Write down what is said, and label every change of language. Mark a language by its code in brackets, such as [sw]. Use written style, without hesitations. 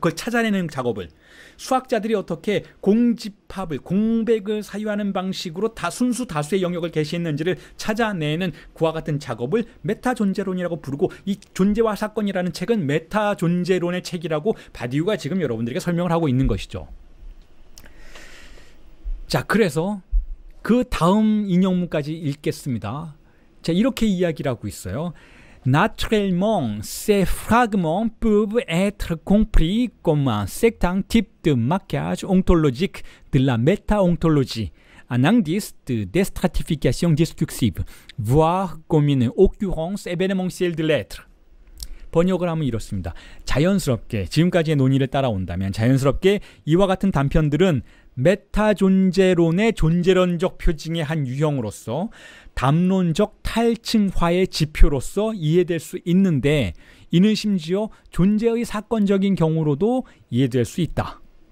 [ko] 그걸 찾아내는 작업을. 수학자들이 어떻게 공집합을, 공백을 사유하는 방식으로 순수 다수의 영역을 개시했는지를 찾아내는 그와 같은 작업을 메타존재론이라고 부르고, 이 존재와 사건이라는 책은 메타존재론의 책이라고 바디우가 지금 여러분들에게 설명을 하고 있는 것이죠. 자, 그래서 그 다음 인용문까지 읽겠습니다. 자, 이렇게 이야기를 하고 있어요. [fr] Naturellement, ces fragments peuvent être compris comme un certain type de marquage ontologique de la méta-ontologie, un indice de déstratification discursive, voire comme une occurrence événementielle de l'être. [ko] 번역을 하면 이렇습니다. 자연스럽게, 지금까지의 논의를 따라온다면 자연스럽게 이와 같은 단편들은 메타존재론의 존재론적 표징의 한 유형으로서 담론적 탈층화의 지표로서 이해될 수 있는데, 이는 심지어 존재의 사건적인 경우로도 이해될 수 있다.